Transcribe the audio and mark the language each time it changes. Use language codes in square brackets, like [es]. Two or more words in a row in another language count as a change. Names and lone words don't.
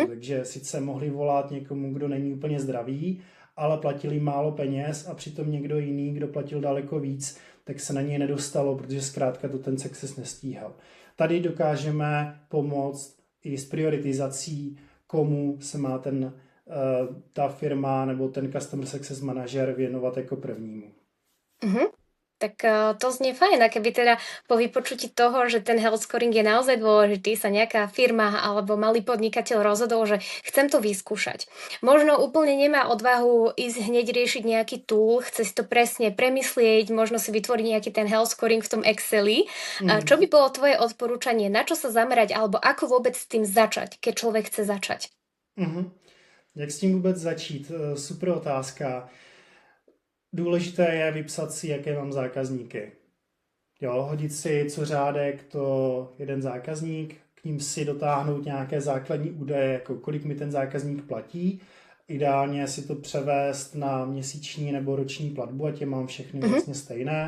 [cs] Takže sice mohli volat někomu, kdo není úplně zdravý, ale platili málo peněz a přitom někdo jiný, kdo platil daleko víc, tak se na něj nedostalo, protože zkrátka to ten Success nestíhal. Tady dokážeme pomoct i s prioritizací, komu se má ta firma nebo ten [en] Customer Success [cs] manažer věnovat jako prvnímu. [sk] Tak to znie fajn, a keby teda po vypočutí toho, že ten [en] health scoring [sk] je naozaj dôležitý, sa nejaká firma alebo malý podnikateľ rozhodol, že chcem to vyskúšať. Možno úplne nemá odvahu ísť hneď riešiť nejaký tool, chce si to presne premyslieť, možno si vytvoriť nejaký ten [en] health scoring [sk] v tom Exceli. Čo by bolo tvoje odporúčanie, na čo sa zamerať alebo ako vôbec s tým začať, keď človek chce začať? [cs] Jak s tím vůbec začít? Super otázka. Důležité je vypsat si, jaké mám zákazníky. Jo, hodit si co řádek to jeden zákazník, k ním si dotáhnout nějaké základní údaje, jako kolik mi ten zákazník platí. Ideálně si to převést na měsíční nebo roční platbu, ať je mám všechny vlastně stejné.